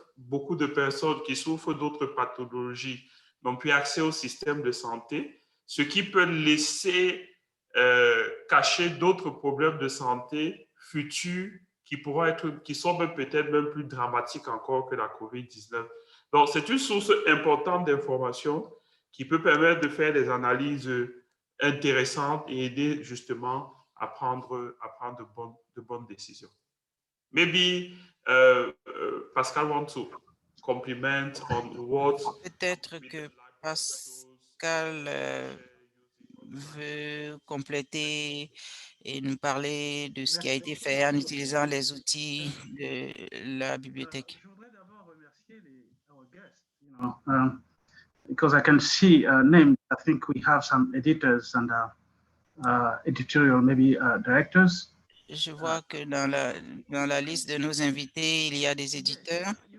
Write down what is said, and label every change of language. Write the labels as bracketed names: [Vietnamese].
[French] Beaucoup de personnes qui souffrent d'autres pathologies n'ont plus accès au système de santé, ce qui peut laisser cacher d'autres problèmes de santé futurs qui sont peut-être même plus dramatiques encore que la COVID-19. Donc, c'est une source importante d'informations qui peut permettre de faire des analyses intéressantes et aider justement à prendre de bonnes décisions. [English] Maybe Pascal wants to compliment on what... [French] Peut-être que Pascal veut compléter et nous parler de ce qui a été fait en utilisant les outils de la bibliothèque. Je voudrais d'abord remercier [English] our guests, because I can see names. I think we have some editors and editorial maybe directors. [French] Je vois que dans la liste de nos invités, il y a des éditeurs.